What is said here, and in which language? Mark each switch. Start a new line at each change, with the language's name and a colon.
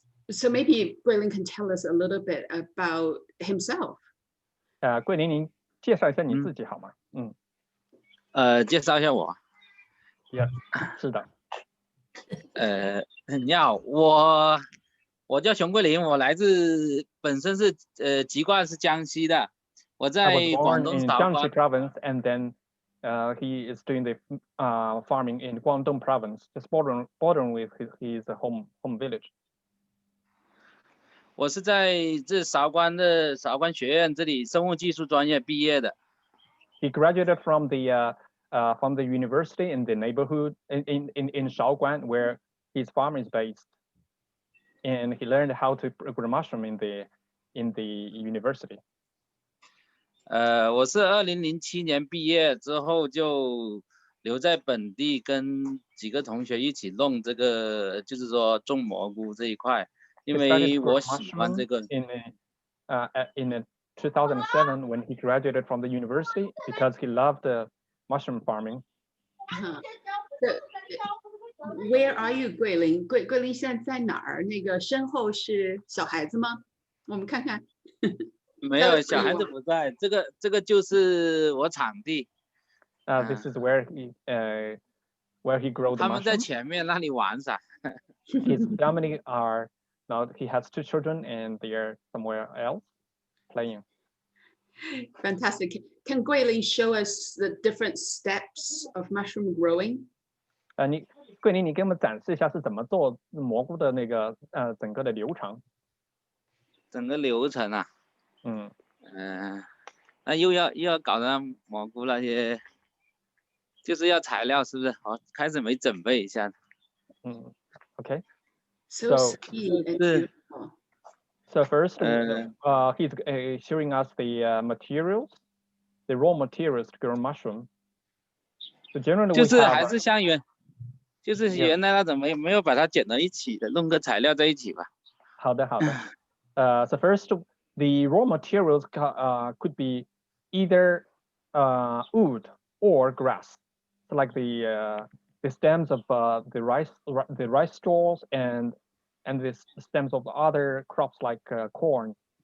English: So maybe Guilin can tell us a little bit about himself.
Chinese: 桂林，您介绍一下你自己好吗？介绍一下我。
English: Yeah，
Chinese: 是的。你好，我叫熊桂林，我来自本身是籍贯是江西的，我在广东韶关。
English: Province, and then he is doing the farming in Guangdong province, just bordering with his home village.
Chinese: 我是在这韶关的韶关学院这里生物技术专业毕业的。
English: He graduated from the university in the neighborhood in Shaoguan, where his farm is based, and he learned how to grow mushroom in the university.
Chinese: 我是2007年毕业之后就留在本地，跟几个同学一起弄这个，就是说种蘑菇这一块，因为我喜欢这个。
English: In 2007, when he graduated from the university, because he loved the mushroom farming. Where are you, 桂林？
Chinese: 桂林现在在哪儿？那个身后是小孩子吗？我们看看。没有，小孩子不在，这个就是我场地。
English: This is where he grows the mushroom.
Chinese: 他们在前面那里玩耍。
English: His family are now he has 2 children and they are somewhere else playing. Fantastic. Can Guilin show us the different steps of mushroom growing?
Chinese: 桂林，你给我们展示一下是怎么做蘑菇的那个整个的流程。整个流程啊。那又要搞上蘑菇那些，就是要材料，是不是？好，开始没准备一下。
English: Okay. So sweet and beautiful. So first, he's showing us the materials, the raw materials to grow mushroom. So generally,
Chinese: 就是还是就是原来那种没有把它剪到一起的，弄个材料在一起吧。好的，好的。
English: So first, the raw materials could be either wood or grass, so like the stems of the rice stalks and the stems of other crops like corn.